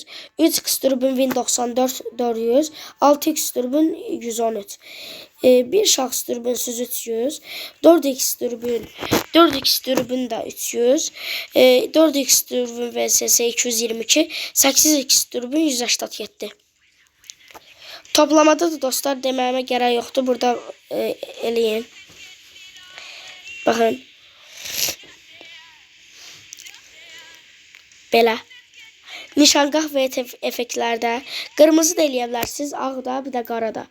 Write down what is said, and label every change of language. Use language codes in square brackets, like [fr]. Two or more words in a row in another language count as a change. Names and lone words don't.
[az] 3x dürbün Win 94 400. 6x dürbün 113. Bir şahıs dürbünsüz 300. 4x dürbün de 300. 4x dürbün VSS 222. 8x dürbün 187. Toplamada da dostlar deməyimə gərək yoxdur. Burada eləyin. Baxın. Belə. Nişangah və effektlərdə qırmızı da eləyə bilərsiniz, ağ da, bir də qara da.